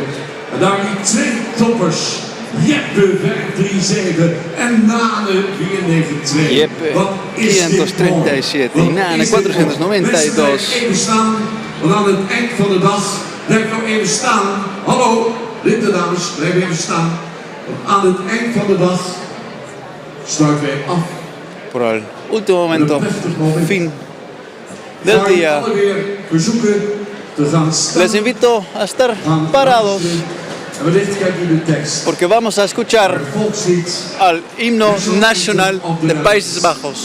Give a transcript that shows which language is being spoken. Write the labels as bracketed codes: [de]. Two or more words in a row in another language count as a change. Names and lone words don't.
[nl] En daar die twee toppers, Jeppe 537 en Nane 492. [es] Jeppe [nl] Wat is dit [es] 537 [nl] mooi? [es] y Nane [nl] Wat is dit mooi? [es] 492. [nl] Mensen, blijf even staan, want aan het eind van de dag, blijf nou even staan. Hallo, dames, blijf even staan. Want aan het eind van de dag sluiten wij af. [es] Por el último momento, fin del [nl] Ga je [es] día. [nl] alle weer verzoeken te gaan staan. [es] Les invito a estar parados [nl] En wellicht kent u de tekst. [es] porque vamos a escuchar [nl] Het volkslied [es] al himno nacional de Países Bajos.